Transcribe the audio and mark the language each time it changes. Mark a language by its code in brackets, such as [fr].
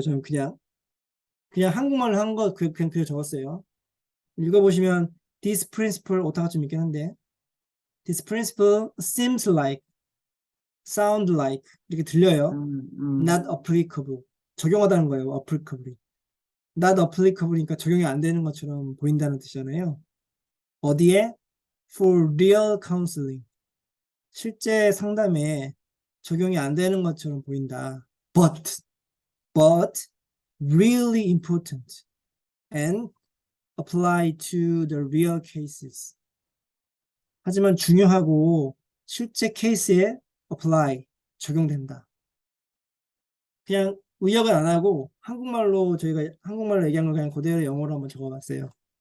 [ko] 저는 그냥 한국말로 한 거 그냥 적었어요. 읽어보시면 [en] this principle [ko] 오타가 좀 있긴 한데 [en] this principle seems like, sound like [ko] 이렇게 들려요. [en] not applicable [ko] 적용하다는 거예요. [en] applicable not applicable [ko] 니까 적용이 안 되는 것처럼 보인다는 뜻이잖아요. 어디에? [en] for real counseling [ko] 실제 상담에 적용이 안 되는 것처럼 보인다. [en] but really important and apply to the real cases. [ko] 하지만 중요하고 실제 케이스에 apply, 적용된다. 그냥 의역은 안 하고 저희가 한국말로 얘기한 걸 그냥 그대로 영어로 한번 적어봤어요.